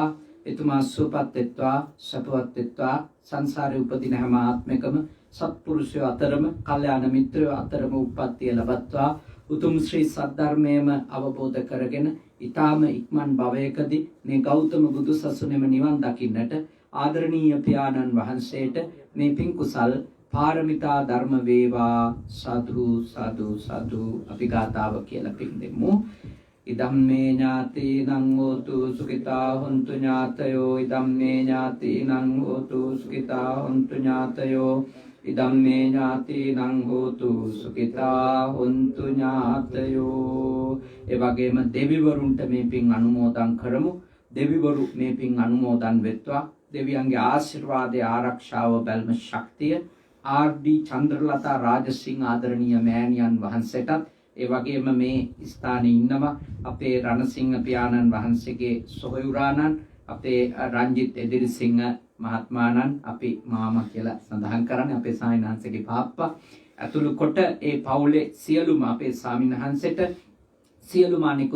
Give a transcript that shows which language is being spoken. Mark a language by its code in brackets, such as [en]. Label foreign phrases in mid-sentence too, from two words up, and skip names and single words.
[si] එතුමා සුවපත් වෙත්වා සපවත් වෙත්වා සංසාරේ උපදින හැම ආත්මයකම සත්පුරුෂයෝ අතරම කල්යාණ මිත්‍රයෝ අතරම උප්පත්තිය ලබත්වා උතුම් ශ්‍රී සද්ධර්මයේම අවබෝධ කරගෙන ඊටාම ඉක්මන් භවයකදී මේ ගෞතම බුදු සසුනේම නිවන් දකින්නට ආදරණීය පියාණන් වහන්සේට මේ පින් කුසල් පාරමිතා ධර්ම වේවා. සාදු සාදු සාදු අපි ගාතාව කියලා පින් දෙමු. [pi] ඉදම්මේ ඥාතිනං හෝතු සුඛිතා හොන්තු ඥාතයෝ ඉදම්මේ ඥාතිනං හෝතු සුඛිතා හොන්තු ඥාතයෝ ඉදම්මේ ඥාතිනං හෝතු සුඛිතා හොන්තු ඥාතයෝ. [si] ඒ වගේම දෙවිවරුන්ට මේ පින් අනුමෝදන් කරමු. දෙවිවරු මේ පින් අනුමෝදන් වෙත්වා. දෙවියන්ගේ ආශිර්වාදයේ ආරක්ෂාව බැල්ම ශක්තිය ආර්.ඩී. චන්ද්‍රලතා රාජසිංහ ආදරණීය මෑණියන් වහන්සේටත් ඒ වගේම මේ ස්ථානයේ ඉන්නවා අපේ රණසිංහ පියාණන් වහන්සේගේ සොහොයුරාණන් අපේ රංජිත් එදිරිසිංහ මහත්මාණන් අපි මාමා කියලා සඳහන් කරන්නේ අපේ සාමිනහන්සේගේ පාප්පා අතුළු කොට ඒ පවුලේ සියලුම අපේ සාමිනහන්සේට සියලුම අනිකුත්